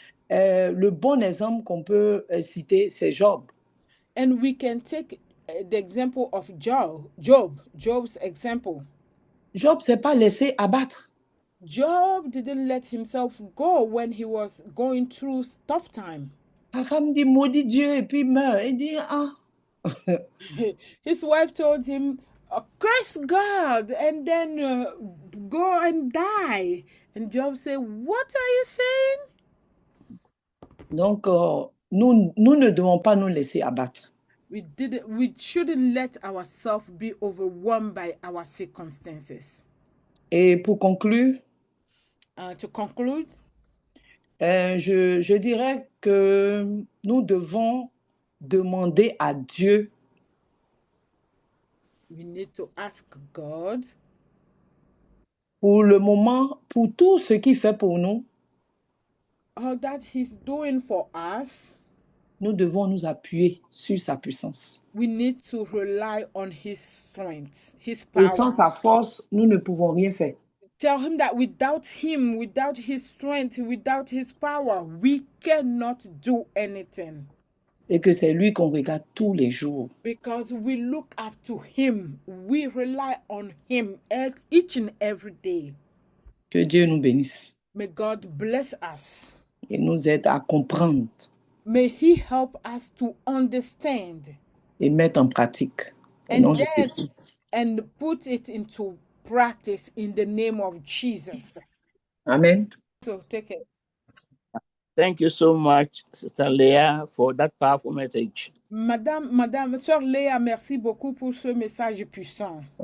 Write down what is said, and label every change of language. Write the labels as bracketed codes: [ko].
[fr] le bon exemple qu'on peut citer, c'est Job. [en] And we can take the example of Job's example. [fr] Job s'est pas laissé abattre. [en] Job didn't let himself go when he was going through tough time. [fr] Sa femme dit maudit Dieu et puis meurt. Il dit [en] His wife told him, curse God and then go and die. And Job said, what are you saying? [fr] Donc, nous ne devons pas nous laisser abattre. [en] We shouldn't let ourselves be overwhelmed by our circumstances. [fr] Et pour conclure, [en] to conclude, [fr] je dirais que nous devons demander à Dieu. [en] We need to ask God. [fr] Pour le moment, pour tout ce qu'il fait pour nous. [en] All that he's doing for us. [fr] Nous devons nous appuyer sur sa puissance. [en] We need to rely on his strength, his power. [fr] Et sans sa force, nous ne pouvons rien faire. [en] Tell him that without him, without his strength, without his power, we cannot do anything. [fr] Et que c'est lui qu'on regarde tous les jours. [en] Because we look up to him. We rely on him each and every day. [fr] Que Dieu nous bénisse. [en] May God bless us. [fr] Et nous aide à comprendre. [en] May he help us to understand. [fr] Et mettre en pratique. [en] And put it into practice in the name of Jesus. Amen. So take it. Thank you so much, Sister Leah, for that powerful message. [fr] Madame, Sœur Léa, merci beaucoup pour ce message puissant.